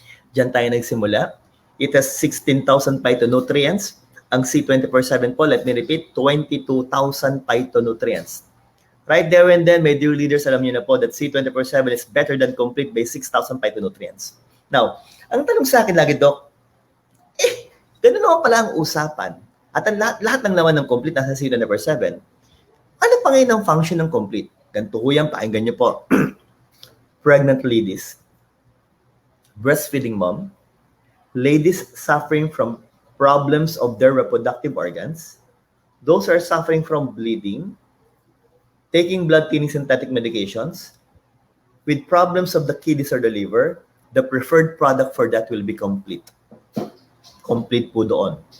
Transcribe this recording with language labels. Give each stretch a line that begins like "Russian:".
Filipino: Diyan tayo nagsimula.
English: It has 16,000 phytonutrients. Ang C24/7 po, let me repeat, 22,000 phytonutrients. Right there and then, my dear leaders,
Filipino: alam niyo na po
English: that C24/7 is better than Complete by 6,000 phytonutrients.
Filipino: Now, ang tanong sa akin lagi, Doc, ganun naman pala ang usapan. At ang lahat ng laman ng Complete nasa C24/7. Ano pa ngayon ang function ng Complete? Ganito ho yan, pakinggan niyo po.
English: Pregnant ladies, breastfeeding mom, ladies suffering from problems of their reproductive organs, those are suffering from bleeding, taking blood-thinning synthetic medications, with problems of the kidneys or the liver, the preferred product for that will be Complete. Complete po doon.